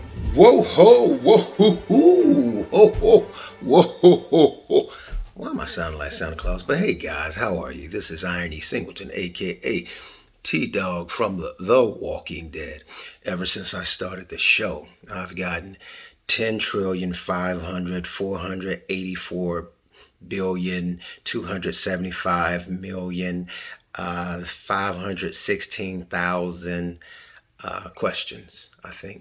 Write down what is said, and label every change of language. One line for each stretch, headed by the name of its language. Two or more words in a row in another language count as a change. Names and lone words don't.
English: Whoa ho, whoa hoo hoo, ho ho, whoa ho ho ho. Why am I sounding like Santa Claus? But hey guys, how are you? This is IronE Singleton, aka T-Dog from the Walking Dead. Ever since I started the show, I've gotten 10,500,484,275,000,000, 516,000 questions, I think.